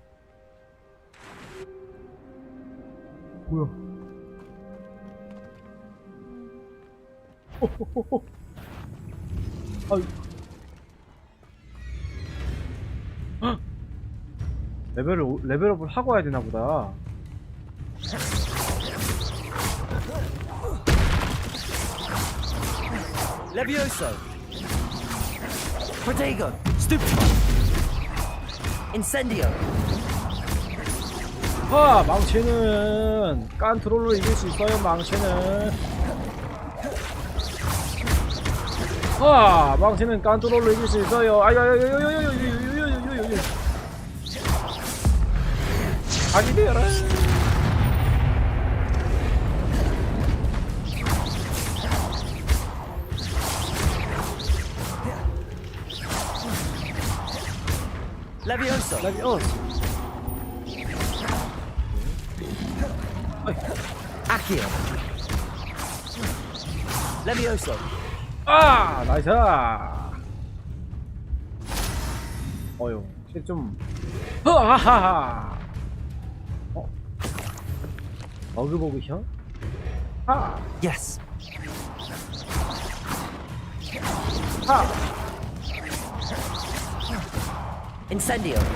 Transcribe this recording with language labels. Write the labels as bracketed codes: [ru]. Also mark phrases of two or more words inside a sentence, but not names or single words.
[ko] 아유. 헉! 레벨업을 하고 와야 되나 보다. Levioso. Protego. Stupefy. Incendio. 망치는 깐트롤로 이길 수 있어요. 망치는 깐트롤로 이길 수 있어요. 아유. 각이 되어라. Levioso. Accio. Levioso. 나이스. 어휴, 좀. 하하하. 버그보그션? Yes. Incendio.